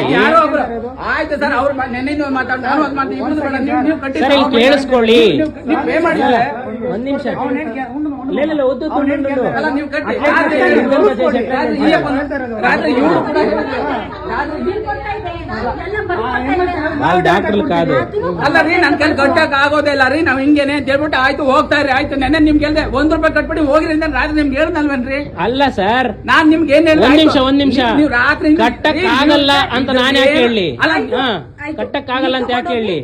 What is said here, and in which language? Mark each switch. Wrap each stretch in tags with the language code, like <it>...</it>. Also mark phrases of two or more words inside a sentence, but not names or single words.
<kn>ಆಯ್ತು ಸರ್, ಅವ್ರು ನೆನ್ನೆಂದು ಮಾತಾಡ್ತಾರೆ. ಸರ್, ಇಲ್ಲಿ ಕೇಳಿಸ್ಕೊಳ್ಳಿ. ಪೇ ಮಾಡಿಲ್ಲ. ಒಂದ್ ನಿಮಿಷ. ಅಲ್ಲ, ನೀವು ಕಟ್ಟಿ ರಾತ್ರಿ ಇವ್ರು ಕೂಡ</kn> <te>వాళ్ళు డాక్టర్లు కాదు.</te> <kn>ಅಲ್ಲ ರೀ ನನ್ ಕೈಲಿ ಕಟ್ಟಕ್ ಆಗೋದೇ ಇಲ್ಲ ರೀ ನಾವ್ ಹಿಂಗೇನೆ ಅಂತ ಹೇಳ್ಬಿಟ್ಟು ಆಯ್ತು ಹೋಗ್ತಾ ಇರಿ ಆಯ್ತು ನೆನ್ನೆ ನಿಮ್ಗೆ ಹೇಳ್ದೆ ₹1 ಕಟ್ಬಿಡಿ ಹೋಗಿರಿ ಅಂತ ರಾತ್ರಿ ನಿಮ್ಗೆ ಹೇಳ್ದಲ್ವೇನ್ರಿ? ಅಲ್ಲ ಸರ್, ನಾನ್ ನಿಮ್ಗೆ ಏನ್ ಹೇಳ್ದೆ? ಒಂದ್ ನಿಮಿಷ ನೀವು ರಾತ್ರಿ ಕಟ್ಟಕ್ ಆಗಲ್ಲ ಅಂತ ನಾನ್ ಯಾಕೆ ಹೇಳಿ? ಅಲ್ಲ, ಕಟ್ಟಕ್ ಆಗಲ್ಲ ಅಂತ ಯಾಕೆ ಹೇಳಿ?</kn>